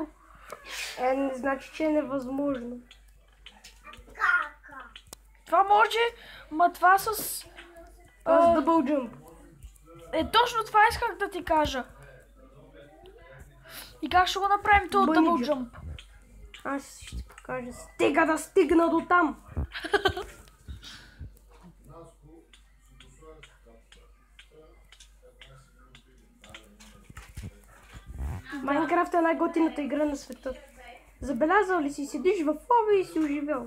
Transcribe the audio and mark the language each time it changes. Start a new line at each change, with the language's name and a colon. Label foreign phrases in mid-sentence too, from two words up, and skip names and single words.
Bulgarian: Не значи, че е невъзможно. Това може, ма това с...
English: С double jump.
Bulgarian: Точно това исках да ти кажа. И как ще го направим този
English: Bunny double jump. jump?
Bulgarian: Аз ще ти покажа. Стига да стигна до там. Майнкрафт е най-готината игра на света. Забелязал ли си? Седиш в лава и си оживел.